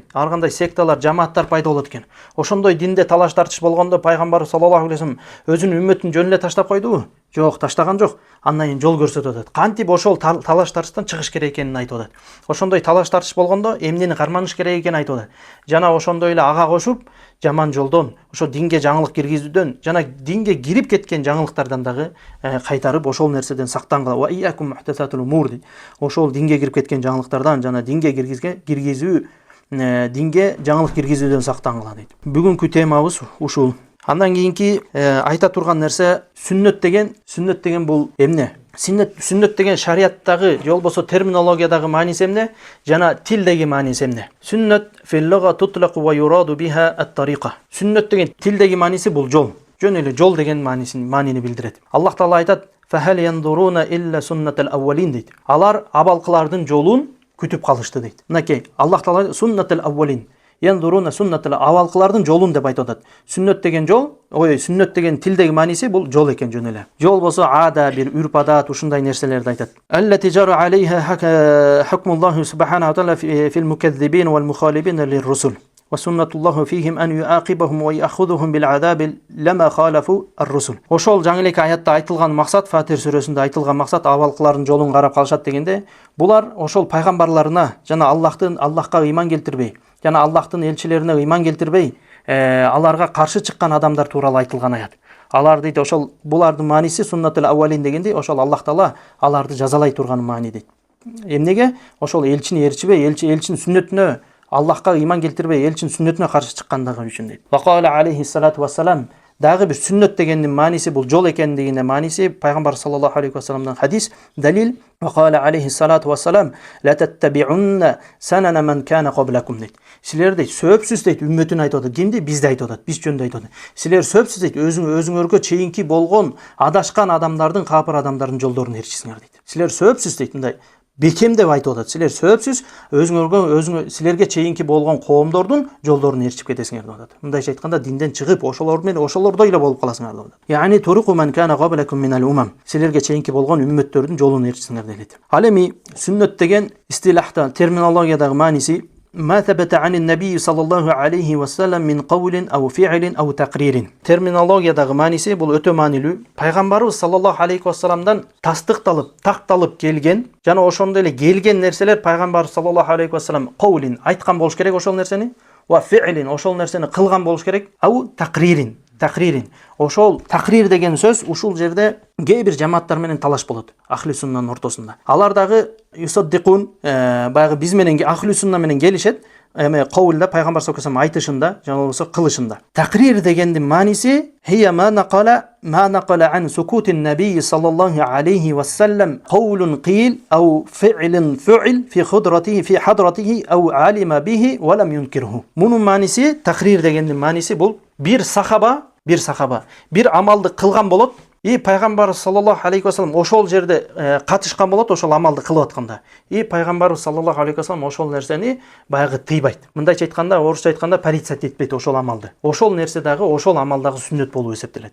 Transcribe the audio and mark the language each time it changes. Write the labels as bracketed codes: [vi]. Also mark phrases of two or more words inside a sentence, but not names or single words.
[ky] Ар кандай секталар, жамааттар пайда болот экен. Ошондой динде талаш тартыш болгондо пайгамбарыбыз [ar] صلى الله عليه وسلم [ky] өзүнүн үммөтүн жөн эле таштап койдубу? Жок, таштаган жок. Андан кийин жол көрсөтүп атат. Кантип ошол талаш тартыштан чыгыш керек экенин айтып атат. Ошондой талаш тартыш болгондо эмнени карманыш керек экенин айтып атат. Жана ошондой эле ага кошуп, жаман жолдон, ошо динге жаңылык киргизүүдөн, жана динге кирип кеткен жаңылыктардан дагы кайтарып ошол нерседен сактангыла. [ar] وإياكم ومحدثات الأمور. [ky] Ошол динге кирип кеткен жаңылыктардан, жана динге киргизүү, динге жаңылык киргизүүдөн сактангыла дейт. Бүгүнкү темабыз ушул. Андан кийинки айта турган нерсе сүннөт деген бул эмне? Сүннөт деген шариаттагы, же болбосо терминологиядагы мааниси эмне? Жана тилдеги мааниси эмне? [ar] السنة في اللغة تطلق ويراد بها الطريقة. [ky] Сүннөт деген тилдеги мааниси бул жол. Жөн эле жол деген маанини билдирет. Аллах Таала айтат: [ar] "فهل ينظرون إلا سنة الأولين" дейт. [ky] Алар абалкылардын жолун күтүп калышты дейт. Мынакей Аллах Таала [ar] سنة الأولين, ينظرون سنة [ky] авалкылардын жолун деп айтып атат. Сүннөт деген жол, сүннөт деген тилдеги мааниси бул жол экен жөн эле. Жол болсо ада бир үрп адат ушундай нерселерди айтат. [ar] التي جرى عليها حكم الله سبحانه وتعالى في المكذبين والمخالفين للرسل. وسنة الله فيهم أن يعاقبهم ويأخذهم بالعذاب لما خالفوا الرسل. [ky] Ошол жаңы эле аятта айтылган максат, Фатир сүрөсүндө айтылган максат абалкылардын жолун карап калышат дегенде, булар ошол пайгамбарларына жана Аллахка ыйман келтирбей, жана Аллахтын элчилерине ыйман келтирбей, аларга каршы чыккан адамдар тууралуу айтылган аят. Алар дейт, ошол булардын мааниси [ar] سنة الأولين [ky] дегенде, ошол Аллах Таала аларды жазалай турган маани дейт. Эмнеге? Ошол элчини ээрчибей, элчинин сүннөтүнө, Аллахка ыйман келтирбей, элчинин сүннөтүнө каршы чыккандыгы үчүн дейт. [ar] وقال عليه الصلاة والسلام, [ky] дагы бир сүннөт дегендин мааниси бул жол экендигине мааниси пайгамбар [ar] صلى الله عليه وسلم [ky] хадис, далил. [ar] وقال عليه الصلاة والسلام لتتبعن سنن من كان قبلكم дейт. [ky] Силер дейт, сөпсүз дейт, үммөтүн айтып атат. Кимди? Бизди айтып атат. Биз жөнүндө айтып атат. Силер сөпсүз дейт, өзүңөргө чейинки болгон адашкан адамдардын, капыр адамдардын жолдорун ээрчисиңер дейт. Силер сөпсүз дейт, мындай бекем деп айтып атат. Силер сөпсүз силерге чейинки болгон коомдордун жолдорун ээрчип кетесиңер деп атат. Мындайча айтканда динден чыгып, ошолордой эле болуп каласыңар деп атат. [ar] يعني طرق من كان قبلكم من الأمم. [ky] Силерге чейинки болгон үммөттөрдүн жолун ээрчисиңер дейт. Ал эми сүннөт деген истилахта, терминологиядагы мааниси [ar] ما ثبت عن النبي صلى الله عليه وسلم من قول أو فعل أو تقرير. [ky] Терминологиядагы мааниси бул өтө маанилүү. Пайгамбарыбыз [ar] صلى الله عليه وسلم [ky] тастыкталып, такталып келген, жана ошондой эле келген нерселер пайгамбар [ar] صلى الله عليه وسلم قولا [ky] айткан болуш керек ошол нерсени, [ar] وفعلا [ky] ошол нерсени кылган болуш керек, [ar] أو تقريرا. [ky] Ошол тaqrir деген сөз ушул жерде кээ бир жамааттар менен талаш болот. Ахли суннанын ортосунда. Алар дагы юсаддикун, баягы биз менен [ar] أهل السنة [ky] менен келишет. эме каулда пайгамбар [ar] صلى الله عليه وسلم [ky] айтышында жана болбосо кылышында. [ar] تقرير دegendin мааниси هي ما نقل عن سكوت النبي صلى الله عليه وسلم قول قيل أو فعل فعل في حضرته أو علم به ولم ينكره. [ky] Мунун мааниси, такрир дегендин мааниси бул бир сахаба бир амалды кылган болот. Пайгамбар [ar] صلى الله عليه وسلم [ky] ошол жерде катышкан болот, ошол амалды кылып атканда. Пайгамбар [ar] صلى الله عليه وسلم [ky] ошол нерсени баягы тыйбайт. Мындайча айтканда, орусча айтканда порицать этпейт ошол амалды. Ошол нерсе дагы ошол амалдагы сүннөт болуп эсептелет.